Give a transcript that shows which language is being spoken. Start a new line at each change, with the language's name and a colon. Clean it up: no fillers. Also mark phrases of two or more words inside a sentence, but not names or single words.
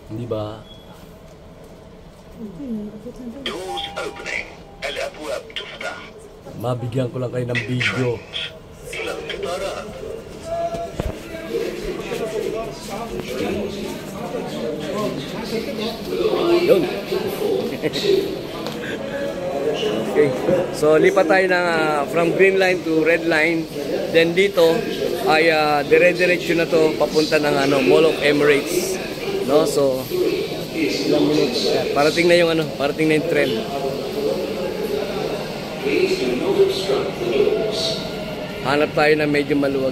English: ba? Doors opening.
Arabic: الأبواب تفتح.
Filipino: Mabigyan ko lang kayo ng video.
Arabic: إلى القطارات.
Filipino: Yun. Okay. So, lipat tayo ng
English: from green line to red line.
Filipino: Then dito ay dire-diretso na to papunta ng Mall of Emirates. No? So, ilang minuto. Parating na yung parating na yung tren. Hanap tayo na medyo maluwag.